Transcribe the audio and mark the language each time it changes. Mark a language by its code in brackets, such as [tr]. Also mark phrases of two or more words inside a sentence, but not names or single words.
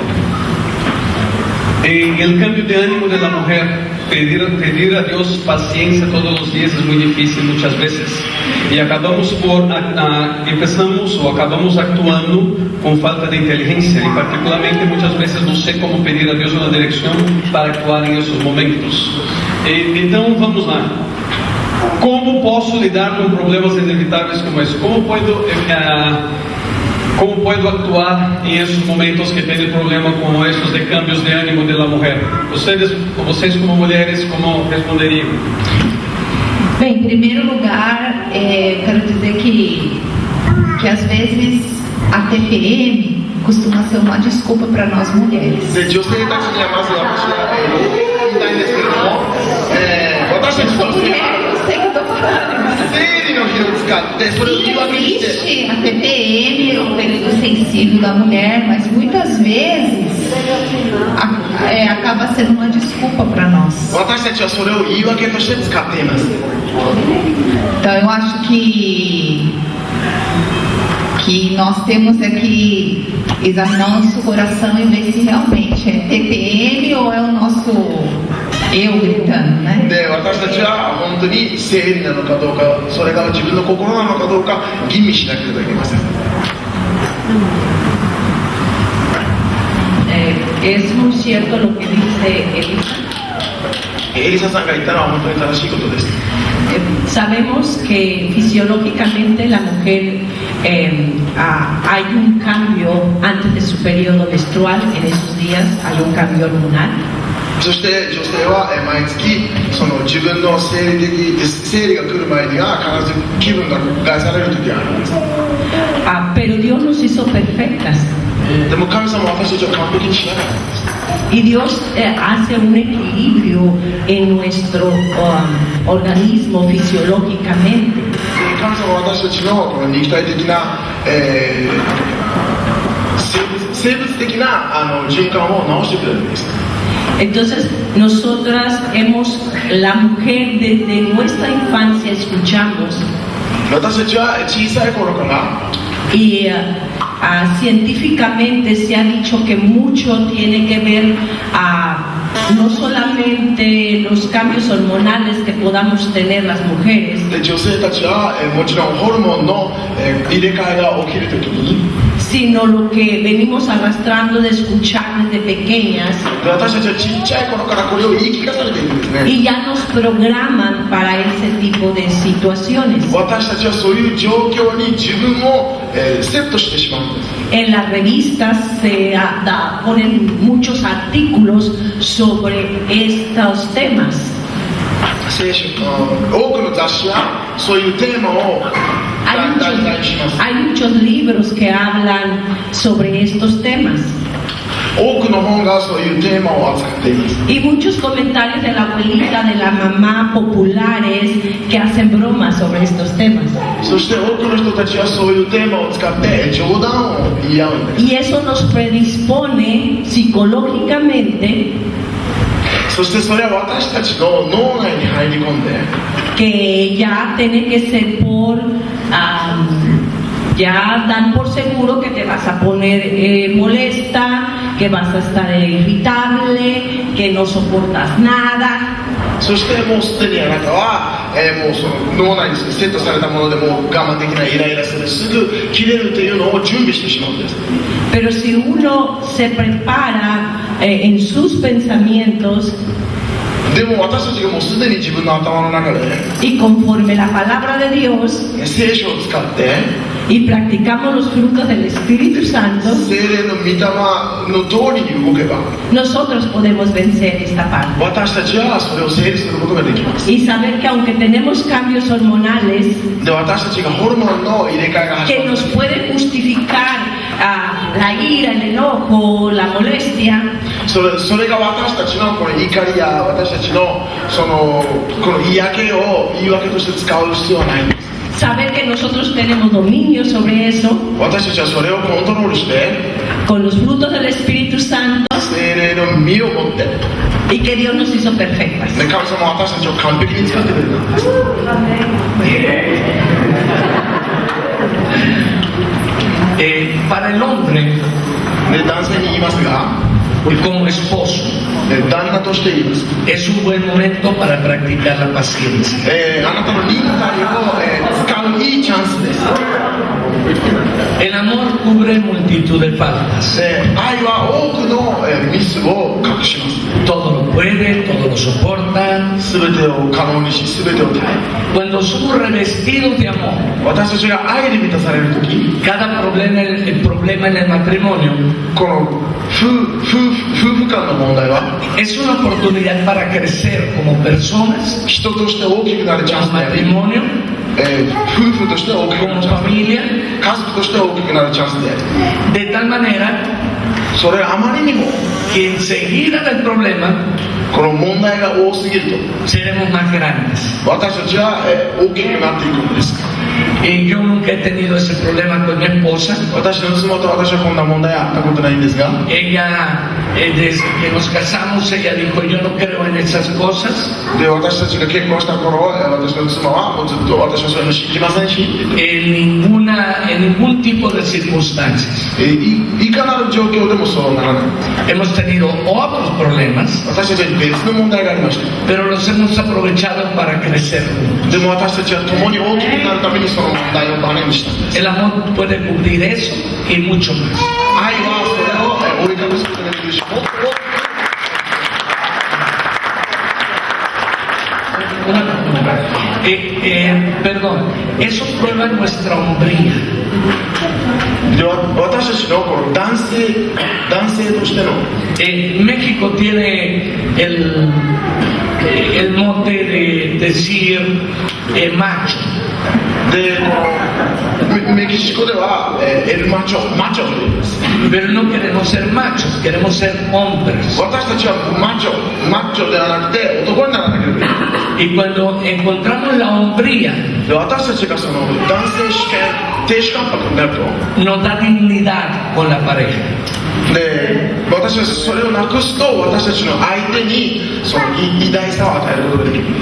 [es] En el cambio de ánimo de la mujer, pedir a Dios paciencia todos los días es muy difícil muchas veces. Y acabamos actuando con falta de inteligencia. Y particularmente muchas veces no sé cómo pedir a Dios una dirección para actuar en esos momentos. [pt] Então vamos lá. Como posso lidar com problemas inevitáveis como esse? [es] Como puedo actuar en esos momentos que tienen problema con esos de cambios de ánimo de la mujer? [pt] Vocês como mulheres, como responderiam? Bem, em primeiro lugar, quero dizer que às vezes a TPM costuma ser uma desculpa para nós mulheres. [ja] で女性たちにはまず私は、言いたいんですけれども、私たち女性は [pt] Eu sei que eu tô falando. [ja] 生理の日を使ってそれを言い訳にして [pt] Existe a TPM, o período sensível da mulher, mas muitas vezes acaba sendo uma desculpa para nós. [ja] 私たちはそれを言い訳として使っています。 [pt] Então eu acho que nós temos que examinar o nosso coração e ver se realmente é TPM ou é o nosso eu gritando, né? [ja] で私たちは本当に生理なのかどうか、それが自分の心なのかどうか吟味しなければいけません。 [es] Es muy cierto lo que dice Elisa. [ja] エリサさんが言ったのは本当に正しいことです。 [es] Sabemos que fisiológicamente la mujer hay un cambio antes de su periodo menstrual, en esos días hay un cambio hormonal. [ja] そして女性は毎月その自分の生理が来る前には必ず気分が害される時があるんです。 [es] Pero Dios nos hizo perfectas. [ja] でも神様は私たちを完璧にしなかったんです。 [es] Y Dios hace un equilibrio en nuestro organismo fisiológicamente. [ja] 神様は私たちのこの肉体的な、生物的な循環を直してくれるんです。 [es] Entonces, nosotras la mujer desde nuestra infancia escuchamos [ja] 私たちは小さい頃から [es] y científicamente se ha dicho que mucho tiene que ver no solamente los cambios hormonales que podamos tener las mujeres, [ja] で女性たちは、もちろんホルモンの、入れ替えが起きるときに [es] sino lo que venimos arrastrando de escuchar desde pequeñas [ja] で私たちはちっちゃい頃からこれを言い聞かされているんですね [es] y ya nos programan para ese tipo de situaciones. [ja] 私たちはそういう状況に自分を、セットしてしまうんです [es] En las revistas se ponen muchos artículos sobre estos temas. [ja] 聖書多くの雑誌はそういうテーマを [es] Hay [ja] 題材します [es] hay muchos libros que hablan sobre estos temas [ja] 多くの本がそういうテーマを扱っています [es] y muchos comentarios de la abuelita, de la mamá populares que hacen bromas sobre estos temas. [ja] そして多くの人たちはそういうテーマを使って冗談を言い合うんです [es] Y eso nos predispone psicológicamente [ja] そしてそれは私たちの脳内に入り込んで [es] que ya tiene que ser ya dan por seguro que te vas a poner molesta, que vas a estar irritable, que no soportas nada. [ja] そしてもうすでにあなたは、もうその脳内にセットされたものでもう我慢できないイライラするすぐ切れるというのを準備してしまうんです [es] Pero si uno se prepara en sus pensamientos [ja] でも私たちがもうすでに自分の頭の中で [es] y conforme la palabra de Dios [ja] 聖書を使って [es] y practicamos los frutos del Espíritu Santo, [ja] 聖霊の御霊の通りに動けば [es] nosotros podemos vencer esta parte [ja] 私たちはそれを整理することができます [es] y saber que aunque tenemos cambios hormonales [ja] で私たちがホルモンの入れ替えが始 [es] que [ja] まる [es] nos pueden justificar la ira, el enojo, la molestia, [ja] それが私たちのこの怒りや私たちのこの嫌気を言い訳として使う必要はないんです [es] saber que nosotros tenemos dominio sobre eso [ja] 私たちはそれをコントロールして [es] con los frutos del Espíritu Santo [ja] 聖霊の実を持って [es] y que Dios nos hizo perfectas. [ja] で神様は私たちを完璧に使ってくれたんです [es] Para el hombre, [ja] で男性に言いますが [es] como esposo, [ja] 旦那として言います [es] es un buen momento para practicar la paciencia. [ja] あなたの忍耐を、使ういいチャンスです [es] El amor cubre multitud de faltas. [ja] 愛は多くの、ミスを隠します [es] Todo lo puede, todo lo soporta. [ja] 全てを可能にし全てを耐え [es] Cuando somos revestidos de amor, [ja] 私たちが愛で満たされるとき [es] cada problema, el problema en el matrimonio [ja] この夫婦間の問題は [es] es una oportunidad para crecer como personas, [ja] 人として大きくなるチャンス [es] como [ja] であり、 [es] matrimonio, [ja] 夫婦として大きくな [es] como [ja] るチャンス [es] familia, [ja] 家族として大きくなるチャンスであり [es] de tal manera [ja] それあまりにも [es] que enseguida del problema [ja] この問題が多すぎると [es] seremos más grandes. [ja] 私たちは、大きくなっていくんです [es] Y yo nunca he tenido ese problema con mi esposa. [ja] 私の妻と私はこんな問題あったことないんですが [es] Ella, desde que nos casamos, ella dijo, yo no creo en esas cosas. [ja] で私たちが結婚した頃私の妻はもうずっと私はそういうの信じませんし [es] En ningún tipo de circunstancias. [ja] いかなる状況でもそうならない [es] Hemos tenido otros problemas, [ja] 私たちに別の問題がありました [es] pero los hemos aprovechado para crecer juntos. [ja] でも私たちは共に大きくなるためにその問題をバネにしたんです [es] El amor puede cubrir eso y mucho más. [ja] 愛はそれを覆い隠すことができるしもっと [es] Perdón, eso prueba nuestra hombría. [ja] で私たちのこの男性としての [es] México tiene el mote de decir macho. [ja] でメキシコでは、 [es] el macho [ja] と言います [es] Pero no queremos ser machos, queremos ser hombres. [ja] 私たちはマッチョではなくて男にならなければいけない [es] Y cuando encontramos la hombría, [ja] で私たちがその男性主権亭主関白になると [es] nos da dignidad con la pareja. [ja] で私たちそれをなくすと私たちの相手にその偉大さを与えることができるんです。